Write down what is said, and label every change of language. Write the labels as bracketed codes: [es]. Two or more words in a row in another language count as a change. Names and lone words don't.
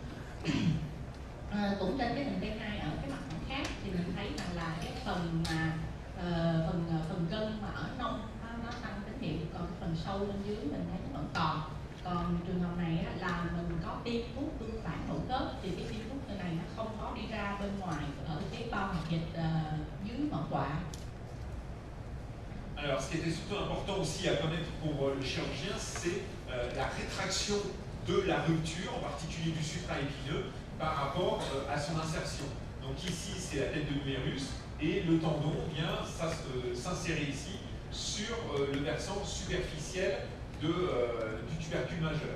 [vi] Cũng trên cái hình T2 ở cái mặt khác thì mình thấy rằng là cái phần mà phần gân mà ở nông nó tăng tín hiệu, còn cái phần sâu bên dưới mình thấy nó vẫn còn trường hợp này á, là mình có tiêm thuốc tương phản nội khớp thì cái tiêm thuốc này nó không có đi ra bên ngoài ở cái bao hoạt dịch dưới ngọn quạ. [fr] Alors, ce qui était surtout important aussi à connaître pour le chirurgien, c'est la rétraction de la rupture, en particulier du supraépineux, par rapport à son insertion. Donc ici, c'est la tête de l'humérus, et le tendon vient s'insérer ici sur le versant superficiel du tubercule majeur.